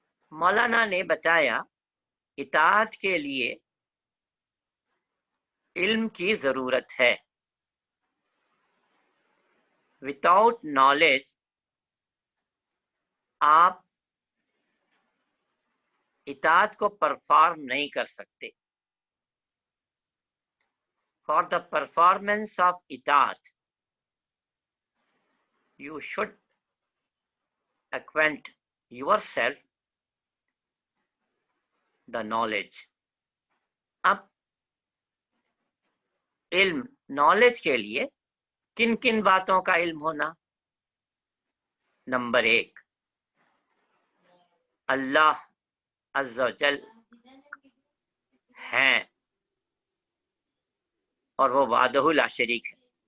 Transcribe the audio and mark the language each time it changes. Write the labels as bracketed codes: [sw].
[ur] مولانا نے بتایا اطاعت کے لیے علم کی ضرورت ہے. [en] without knowledge [ur] آپ اطاعت کو پرفارم نہیں کر سکتے. [en] For the performance of اطاعت you should acquaint yourself the knowledge. [ur] اب علم، نالج کے لیے کن کن باتوں کا علم ہونا؟ نمبر 1، اللہ عز و جل ہیں اور وہ وحدہ لا شریک ہے.